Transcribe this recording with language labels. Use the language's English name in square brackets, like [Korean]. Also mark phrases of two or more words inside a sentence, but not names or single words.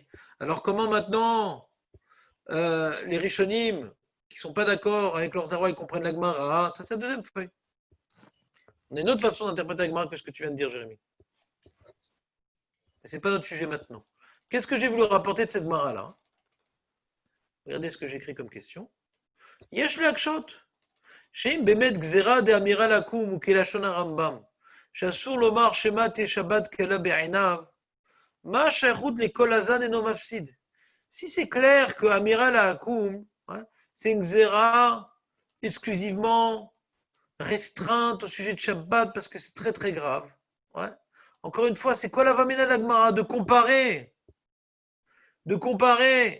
[French] Alors comment maintenant les Rishonim qui ne sont pas d'accord avec leur Zaroua, ils comprennent la Gemara? Ça, c'est la deuxième feuille. On a une autre façon d'interpréter la Gemara que ce que tu viens de dire, Jérémy. Ce n'est pas notre sujet maintenant. Qu'est-ce que j'ai voulu rapporter de cette Gemara-là? Regardez ce que j'écris comme question. [Hebrew] Yesh להקשות. שאם באמת גזירה דאמירה לקום וכלשון הרמב"ם, שאסור לומר שמא תהיה שבת קלה בעיניו, מה השייכות לכל הזן אינו מפסיד? [French] Si c'est clair que [Hebrew] אמירה לעכו"ם, [French] c'est une gzera exclusivement restreinte au sujet de Shabbat parce que c'est très très grave. Ouais. Encore une fois, c'est quoi la vamina de la Gemara? De comparer. De comparer.